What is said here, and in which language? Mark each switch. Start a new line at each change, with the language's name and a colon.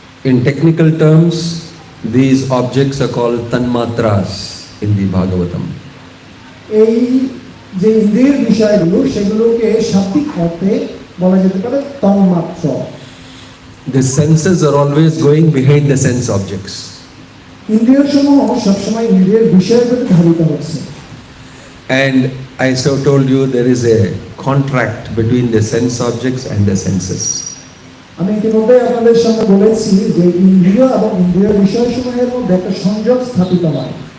English: In technical terms, these objects are called tanmatras in the Bhagavatam.
Bangla: এই যে ইন্দ্রিয়ের বিষয়গুলো সেগুলোকে শাব্দিক অর্থে বলা যেতে পারে তন্মাত্র।
English: The senses are always going behind the sense objects.
Bangla: ইন্দ্রিয়সমূহ সবসময় ইন্দ্রিয়ের বিষয়ের প্রতি ধাবিত হচ্ছে।
English: And I so told you there is a contract between the sense objects and the senses.
Bangla: আমি ইতিমধ্যে আপনাদের সামনে বলেছি যে ইন্দ্রিয় এবং ইন্দ্রিয় বিষয়সমূহের মধ্যে একটা সংযোগ স্থাপিত হয়।